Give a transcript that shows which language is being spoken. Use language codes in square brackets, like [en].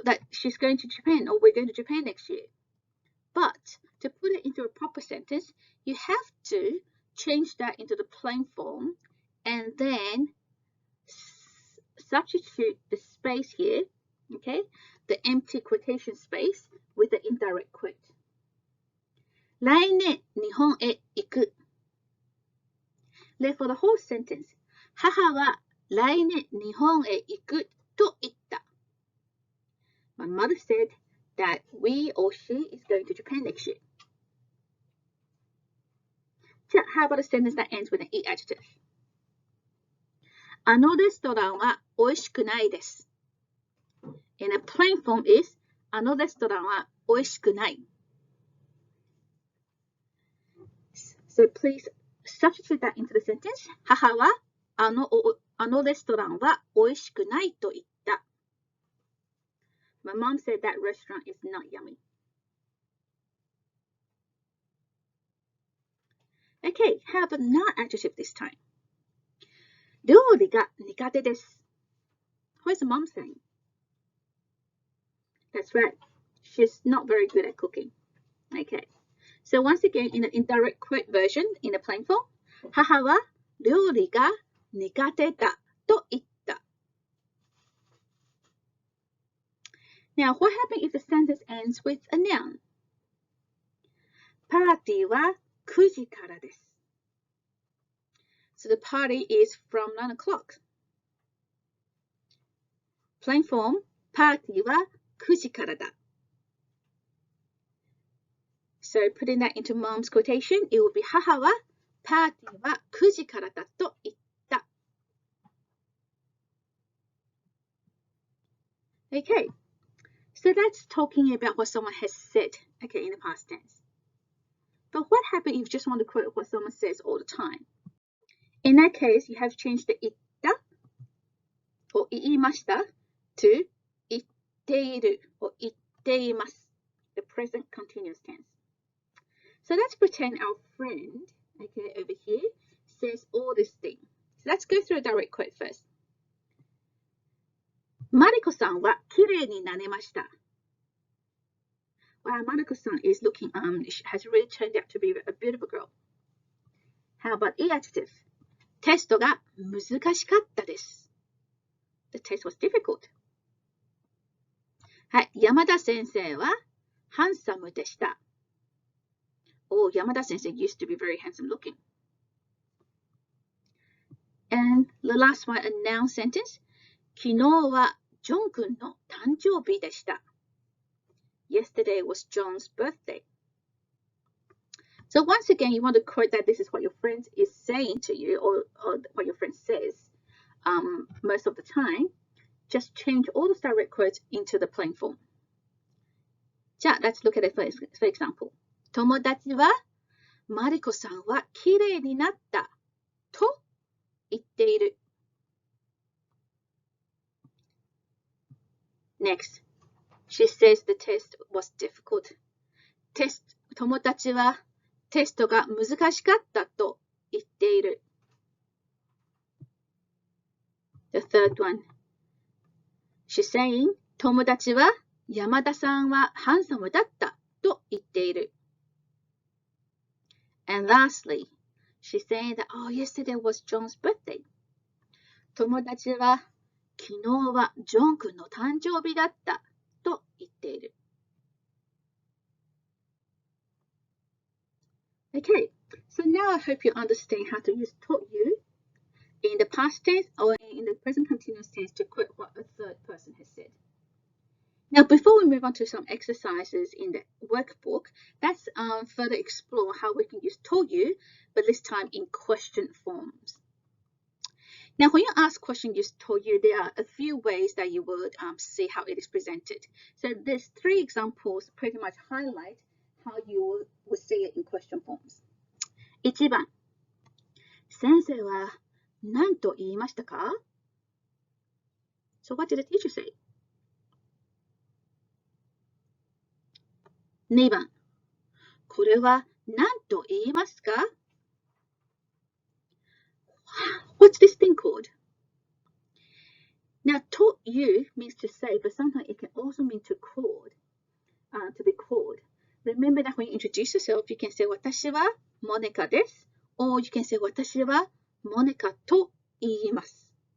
[en] She's going to Japan, or we're going to Japan next year. But to put it into a proper sentence, you have to change that into the plain form and then substitute the space here, okay, the empty quotation space with the indirect quote. [ja] 来年日本へ行く. [en] For the whole sentence, [ja] 母は来年日本へ行くと言った. [en] My mother said that we or she is going to Japan next year. How about a sentence that ends with an E adjective? [ja] あのレストランは美味しくないです. [en] In a plain form is [ja] あのレストランは美味しくない. [en] So please substitute that into the sentence. [ja] 母はあのレストランは美味しくないと言った. [en] My mom said that restaurant is not yummy. Okay, how about not adjective this time? [ja] 料理が苦手です. [en] What is the mom saying? That's right. She's not very good at cooking. Okay. So once again, in the indirect quote version, in the plain form, [ja] 母は料理が苦手だと言った. [en] Now, what happens if the sentence ends with a noun? [ja] パーティーは9時からです. [en] So the party is from 9 o'clock. Plain form, [ja] パーティーは9時からだ. [en] So putting that into mom's quotation, it will be [ja] 母はパーティーは9時からだと言った. [en] Okay, so that's talking about what someone has said, okay, in the past tense. But what happens if you just want to quote what someone says all the time? In that case, you have to change the itta or iimashita to itteiru or itteimasu, the present continuous tense. So let's pretend our friend, okay, over here, says all these things. So let's go through a direct quote first. [ja] マリコさんは綺麗になれました. [en] Wow, Mariko-san is looking, she has really turned out to be a beautiful girl. How about E adjective? [ja] テストが難しかったです. [en] The test was difficult. [ja] はい、山田先生はハンサムでした. [en] Oh, Yamada sensei used to be very handsome looking. And the last one, a noun sentence. [ja] 昨日はジョン君の誕生日でした. [en] Yesterday was John's birthday. So once again, you want to quote that this is what your friend is saying to you, or what your friend says most of the time. Just change all those direct quotes into the plain form. [ja] じゃあ、 [en] let's look at it for example. [ja] 友達はマリコさんは綺麗になったと言っている. [en] Next, she says the test was difficult. [ja] 友達はテストが難しかったと言っている. [en] The third one, she's saying [ja] 友達は山田さんはハンサムだったと言っている. [en] And lastly, she's saying that, oh, yesterday was John's birthday. [ja] 友達は昨日はジョン君の誕生日だったと言っている. [en] Okay, So now I hope you understand how to use taught you in the past tense or in the present continuous tense to quote what a third person has said. Now, before we move on to some exercises in the workbook, let's further explore how we can use told you, but this time in question forms. Now, when you ask question use told you, there are a few ways that you would see how it is presented. So there's 3 examples pretty much highlight how you would see it in question forms. [ja] 1番、先生は何と言いましたか? [en] So what did the teacher say? [ja] 2番、これは何と言いますか? [en] What's this thing called? Now, taught you means to say, but sometimes it can also mean to be called. Remember that when you introduce yourself, you can say [ja] 私はモネカです [en] or you can say [ja] 私はモネカと言います.